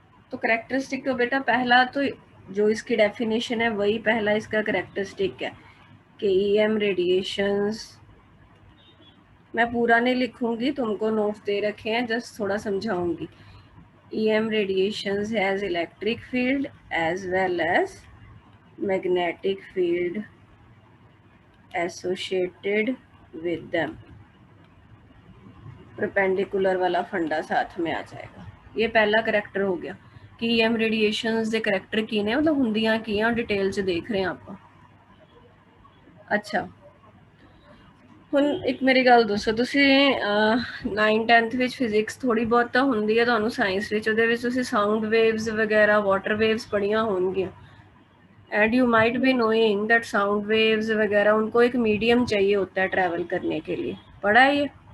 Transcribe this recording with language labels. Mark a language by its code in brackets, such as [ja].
[hi] तो कैरेक्टरिस्टिक तो बेटा पहला तो जो इसकी डेफिनेशन है वही पहला इसका कैरेक्टरिस्टिक है कि EM रेडिएशंस, मैं पूरा नहीं लिखूंगी, तुमको नोट्स दे रखे हैं, जस्ट थोड़ा समझाऊंगी। [en] EM radiations has electric field as well as magnetic field associated with them. [hi] Perpendicular वाला फंडा साथ में आ जाएगा। ये पहला करैक्टर हो गया कि EM रेडिएशंस दे करैक्टर की ने मतलब [pa] ਹੁੰਦੀਆਂ ਕੀ ਆ, [hi] डिटेल च देख रहे हैं ਆਪਾਂ। [pa] अच्छा ਹੁਣ ਇੱਕ ਮੇਰੀ ਗੱਲ ਦੱਸੋ, ਤੁਸੀਂ 9-10th ਵਿੱਚ ਫਿਜ਼ਿਕਸ ਥੋੜੀ ਬਹੁਤ ਤਾਂ ਹੁੰਦੀ ਹੈ ਤੁਹਾਨੂੰ ਸਾਇੰਸ ਵਿੱਚ, ਉਹਦੇ ਵਿੱਚ ਤੁਸੀਂ ਸਾਊਂਡ ਵੇਵਸ ਵਗੈਰਾ ਵਾਟਰ ਵੇਵਸ पढ़िया होंगी, [en] and you might be knowing that sound waves [hi] वगैरह उनको एक मीडियम चाहिए होता है ट्रैवल करने के लिए, पढ़ा है ये।